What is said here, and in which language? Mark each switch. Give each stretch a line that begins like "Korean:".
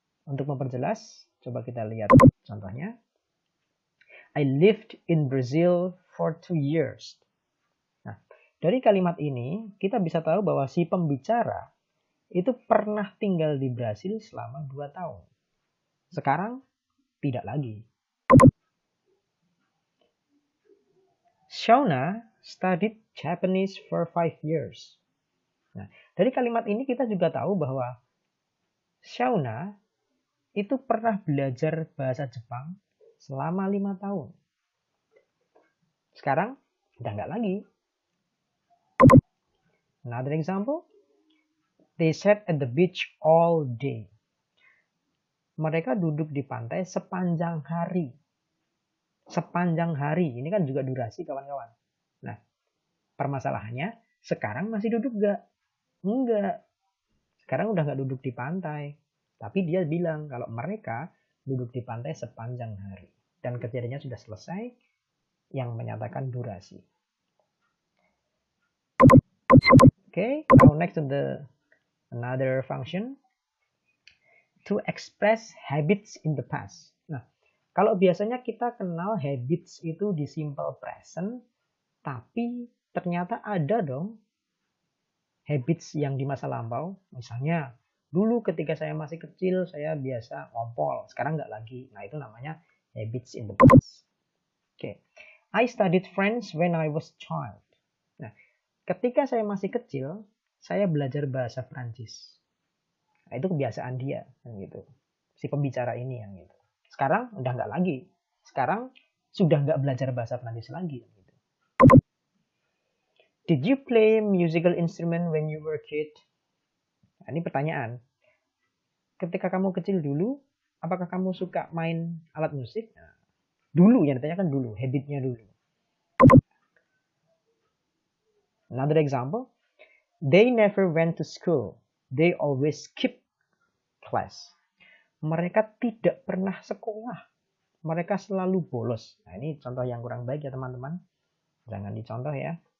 Indonesian: Untuk memperjelas, coba kita lihat contohnya.
English: I lived in Brazil for 2 years.
Indonesian: Nah, dari kalimat ini, kita bisa tahu bahwa si pembicara itu pernah tinggal di Brasil selama 2 tahun. Sekarang, tidak lagi.
English: Shauna studied Japanese for 5 years.
Indonesian: Nah, dari kalimat ini kita juga tahu bahwa Shauna itu pernah belajar bahasa Jepang selama 5 tahun. Sekarang, udah nggak lagi.
English: Another example, they sat at the beach all day.
Indonesian: Mereka duduk di pantai sepanjang hari. Sepanjang hari, ini kan juga durasi, kawan-kawan. Nah, permasalahannya, sekarang masih duduk nggak? Enggak. Sekarang udah nggak duduk di pantai. Tapi dia bilang kalau mereka duduk di pantai sepanjang hari. Dan kejadiannya sudah selesai, yang menyatakan durasi.
English: Okay, now next to another function. To express habits in the past.
Indonesian: Nah, kalau biasanya kita kenal habits itu di simple present, tapi ternyata ada dong habits yang di masa lampau. Misalnya, dulu ketika saya masih kecil, saya biasa ngompol. Sekarang nggak lagi. Nah, itu namanya habits in the past. Oke.
English: I studied French when I was child.
Indonesian: Nah, ketika saya masih kecil, saya belajar bahasa Prancis. Nah, itu kebiasaan dia, kan gitu. Si pembicara ini yang gitu. Sekarang udah nggak lagi. Sekarang sudah nggak belajar bahasa Prancis lagi. Gitu.
English: Did you play musical instrument when you were a kid?
Indonesian: Nah, ini pertanyaan. Ketika kamu kecil dulu, apakah kamu suka main alat musik? Nah, dulu, yang ditanyakan dulu, habitnya dulu. Another example.
English: They never went to school. They always skip class.
Indonesian: Mereka tidak pernah sekolah. Mereka selalu bolos. Nah, ini contoh yang kurang baik ya teman-teman. Jangan dicontoh ya.